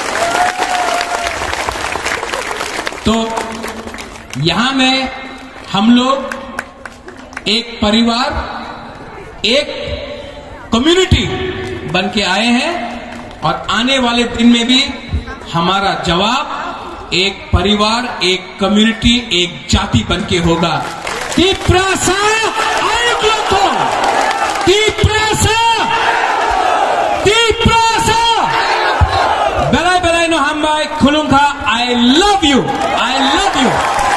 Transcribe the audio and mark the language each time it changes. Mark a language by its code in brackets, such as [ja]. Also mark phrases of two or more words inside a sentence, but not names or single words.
[hi] तो यहां में हम लोग एक परिवार, एक कम्युनिटी बन के आए हैं और आने वाले दिन में भी हमारा जवाब एक परिवार, एक कम्युनिटी, एक जाति बन के होगा। [trp] Tiprasa Aigloto! Tiprasa! Tiprasa! Belai belai no hambai kulungka. [en] I love you. I love you.